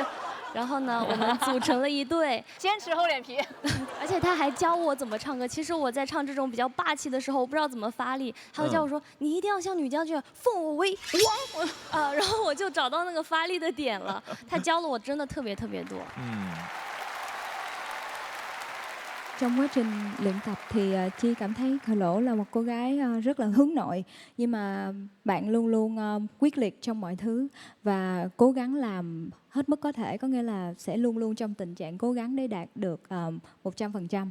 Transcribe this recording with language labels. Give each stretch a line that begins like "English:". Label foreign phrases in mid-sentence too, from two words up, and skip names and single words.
Chinese: 然后呢，我们组成了一队，坚持厚脸皮，而且他还教我怎么唱歌。其实我在唱这种比较霸气的时候，我不知道怎么发力，他会教我说：“你一定要像女将军，奉我为王。” 然后我就找到那个发力的点了。他教了我真的特别多。
Vietnamese: Trong quá trình luyện tập thì Chi cảm thấy Khởi Lỗ là một cô gái rất là hướng nội, nhưng mà bạn luôn luôn quyết liệt trong mọi thứ và cố gắng làm hết mức có thể, có nghĩa là sẽ luôn luôn trong tình trạng cố gắng để đạt được 100%.